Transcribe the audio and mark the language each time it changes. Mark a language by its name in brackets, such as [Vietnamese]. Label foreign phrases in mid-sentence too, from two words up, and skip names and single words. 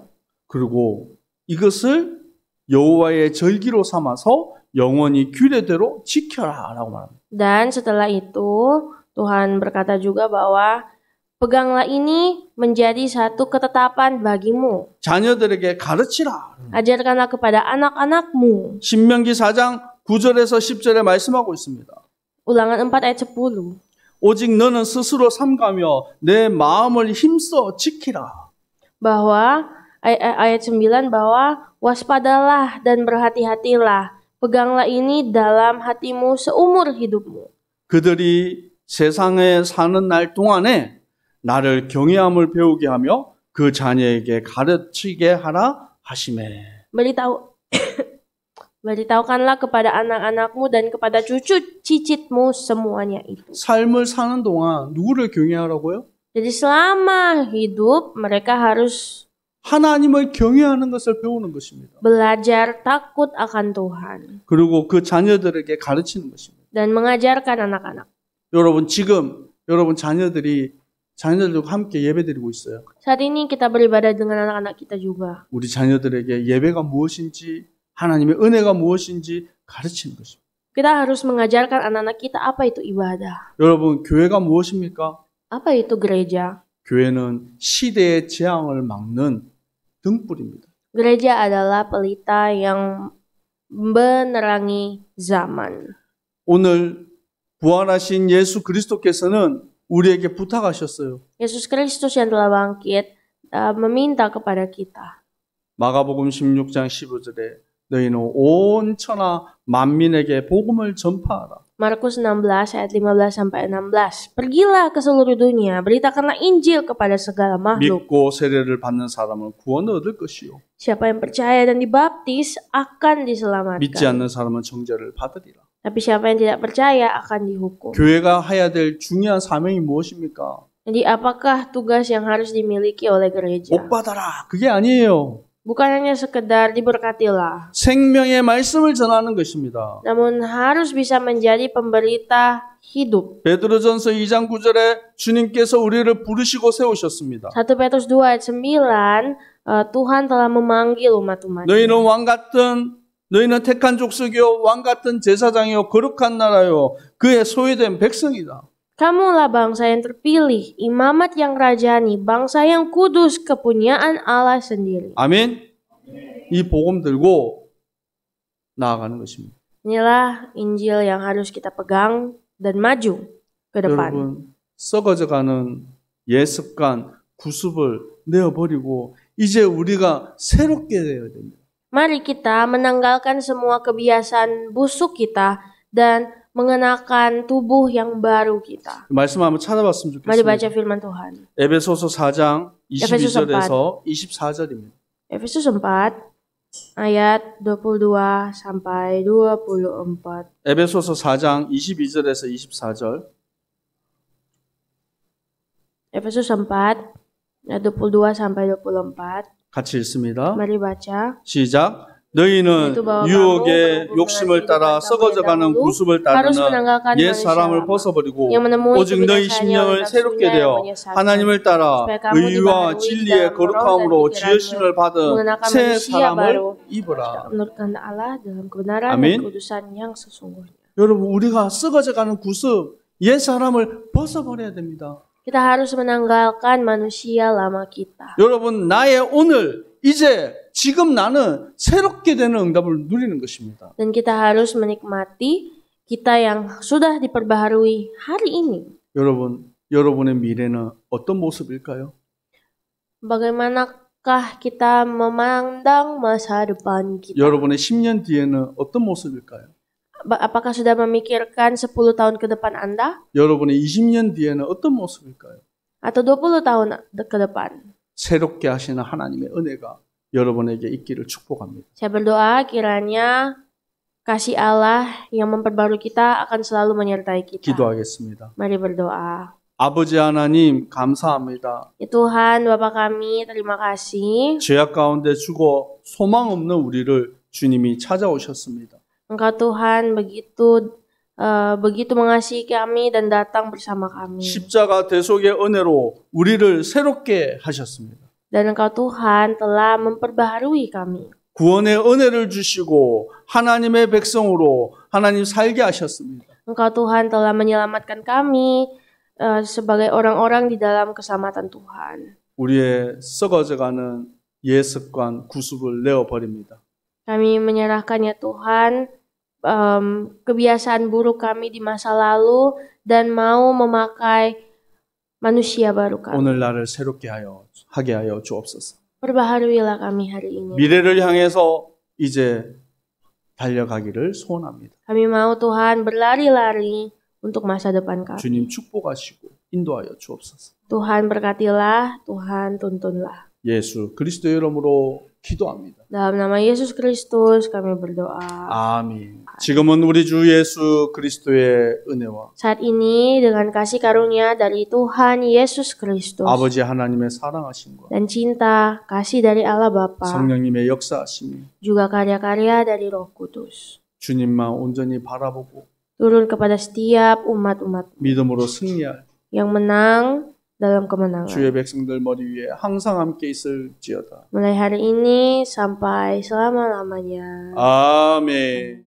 [Korean] 그리고 이것을 여호와의 절기로 삼아서 영원히 규례대로 지켜라라고 말합니다. [Indonesian] Dan setelah itu Tuhan berkata juga bahwa peganglah ini menjadi satu ketetapan bagimu. [Korean] 자녀들에게 가르치라. [Indonesian] Ajarkanlah kepada anak-anakmu. [Korean] 신명기 4장 9절에서 10절에 말씀하고 있습니다. [Indonesian] Ulangan 4 ayat 10. [Korean] 오직 너는 스스로 삼가며 내 마음을 힘써 지키라. [Indonesian] Bahwa ayat 9 bahwa waspadalah dan berhati-hatilah. Peganglah ini dalam hatimu seumur hidupmu. [Korean] 그들이 세상에 사는 날 동안에 나를 경외함을 배우게 하며 그 자녀에게 가르치게 하라 하시매. [Indonesian] Beritahukanlah kepada anak-anakmu dan kepada cucu cicitmu semuanya itu. [Korean] 삶을 사는 동안 누구를 경외하라고요? [Indonesian] Jadi selama hidup mereka harus [Korean] 하나님을 경외하는 것을 배우는 것입니다. [Indonesian] belajar takut akan Tuhan [Korean] 그리고 그 자녀들에게 가르치는 것입니다. [Indonesian] dan mengajarkan anak-anak. [Korean] 여러분 지금 여러분 자녀들과 함께 예배드리고 있어요. [Indonesian] Saat ini kita beribadah dengan anak-anak kita juga. [Korean] 우리 자녀들에게 예배가 무엇인지 하나님의 은혜가 무엇인지 가르치는 것입니다. [Indonesian] Kita harus mengajarkan anak-anak kita apa itu ibadah. [Korean] 여러분 교회가 무엇입니까? [Indonesian] Apa itu gereja? [Korean] 교회는 시대의 재앙을 막는 등불입니다. [Indonesian] Gereja adalah pelita yang menerangi zaman. [Korean] 오늘 부활하신 예수 그리스도께서는 우리에게 부탁하셨어요. [Indonesian] Yesus Kristus yang telah bangkit meminta kepada kita. [Korean] 마가복음 16장 15절에 너희는 온 천하 만민에게 복음을 전파하라. [Indonesian] Markus 16 ayat 15 sampai 16. Pergilah ke seluruh dunia, beritakanlah Injil kepada segala makhluk. [Korean] 믿고 세례를 받는 사람은 구원을 얻을 것이요. [Indonesian] Siapa yang percaya dan dibaptis akan [Korean] 믿지 [Indonesian] diselamatkan. [Korean] 않는 사람은 정죄를 받으리라. [Indonesian] Tapi siapa yang tidak percaya akan dihukum. [Korean] 교회가 해야 될 중요한 사명이 무엇입니까? [Indonesian] Jadi apakah tugas yang harus dimiliki oleh gereja? [Korean] 복 받아라. 그게 아니에요. [Indonesian] Bukan hanya sekedar diberkatilah, [Korean] 생명의 말씀을 전하는 것입니다. [Indonesian] namun harus bisa menjadi pemberita hidup. [Korean] 베드로전서 2장 9절에 주님께서 우리를 부르시고 세우셨습니다. [Indonesian] 1 Petrus 2 ayat 9, Tuhan telah memanggil umat-umatnya. [Korean] 너희는 택한 족속이요 왕 같은 제사장이요 거룩한 나라요 그의 소유된 백성이다. [Indonesian] Kamulah bangsa yang terpilih, imamat yang rajani, bangsa yang kudus, kepunyaan Allah sendiri. [Korean] 아멘. 이 복음 들고 나아가는 것입니다. [Indonesian] Inilah Injil yang harus kita pegang dan maju ke depan. [Korean] 여러분, 썩어져가는 예습관, 구습을 내어버리고 이제 우리가 새롭게 되어야 됩니다. [Indonesian] Mari kita menanggalkan semua kebiasaan busuk kita dan mengenakan tubuh yang baru kita. [Korean] 말씀 한번 찾아봤으면 [Indonesian] Mari baca [Korean] 좋겠습니다. [Indonesian] firman Tuhan. [Korean] 에베소서 4장 에베소서 22절에서 24절입니다. [Indonesian] Efesus 4 ayat 22 sampai 24. [Korean] 에베소서 4장 22절에서 24절. [Indonesian] Efesus 4 ayat 22 sampai 24. [Korean] 같이 읽습니다. [Indonesian] Mari baca. [Korean] 시작. 너희는 유혹의 욕심을 따라 썩어져가는 구습을 따르는 옛 사람을 벗어버리고 오직 너희 심령을 새롭게 되어 하나님을 따라 의와 진리의 거룩함으로 지으심을 받은 새 사람을 입으라. [Indonesian] Menurutkan Allah dalam kebenaran Amin. dan kudusan yang sesungguhnya. [Korean] 여러분 우리가 썩어져가는 구습 옛 사람을 벗어버려야 됩니다. [Indonesian] Kita harus menanggalkan manusia lama kita. [Korean] 여러분 나의 오늘 이제 지금 나는 새롭게 되는 응답을 누리는 것입니다. [Indonesian] Dan kita harus menikmati kita yang sudah diperbaharui hari ini. [Korean] 여러분의 미래는 어떤 모습일까요? [Indonesian] Bagaimana Kah kita memandang masa depan kita? [Korean] 여러분의 10년 뒤에는 어떤 모습일까요? [Indonesian] Apakah sudah memikirkan 10 tahun ke depan Anda? [Korean] 여러분의 20년 뒤에는 어떤 모습일까요? [Indonesian] Atau 20 tahun ke depan? [Korean] 새롭게 하시는 하나님의 은혜가 여러분에게 있기를 축복합니다. [Indonesian] Saya berdoa kiranya kasih Allah yang memperbarui kita akan selalu menyertai kita. [Korean] 기도하겠습니다. [Indonesian] Mari berdoa. [Korean] 아버지 하나님 감사합니다. [Indonesian] Tuhan, Bapa kami, terima kasih. [Korean] 죄악 가운데 죽어 소망 없는 우리를 주님이 찾아오셨습니다. [Indonesian] Engkau Tuhan begitu mengasihi kami dan datang bersama kami. [Korean] 십자가 대속의 은혜로 우리를 새롭게 하셨습니다. [Indonesian] Dan Engkau Tuhan telah memperbaharui kami. [Korean] 구원의 은혜를 주시고 하나님의 백성으로 하나님 살게 하셨습니다. [Indonesian] Engkau Tuhan telah menyelamatkan kami sebagai orang-orang di dalam keselamatan Tuhan. [Korean] 우리의 썩어져가는 옛 습관 구습을 내어버립니다. [Indonesian] Kami menyerahkan ya Tuhan kebiasaan buruk kami di masa lalu dan mau memakai manusia baru kami. [Korean] 오늘 나를 새롭게 하게 하여 주옵소서. [Indonesian] Perbaharuilah kami hari ini. [Korean] 미래를 향해서 이제 달려가기를 소원합니다. [Indonesian] Kami mau Tuhan berlari-lari untuk masa depan kami. [Korean] 주님 축복하시고 인도하여 주옵소서. [Indonesian] Tuhan berkatilah, Tuhan tuntunlah. [Korean] 예수 그리스도의 이름으로 기도합니다. [Indonesian] Dalam nama Yesus Kristus kami berdoa. [Korean] 아멘. 지금은 우리 주 예수 그리스도의 은혜와 [Indonesian] Saat ini dengan kasih karunia dari Tuhan Yesus Kristus [Korean] 아버지 하나님의 사랑하심과 [Indonesian] dan cinta kasih dari Allah Bapa [Korean] 성령님의 역사하심이 [Indonesian] juga karya-karya dari Roh Kudus [Korean] 주님만 온전히 바라보고 [Indonesian] turun kepada setiap umat-umat [Korean] 믿음으로 승리할 [Indonesian] yang menang dalam kemenangan. [Korean] 주의 백성들 머리 위에 항상 함께 있을지어다. [Indonesian] Mulai hari ini sampai selama-lamanya. [Korean] 아멘.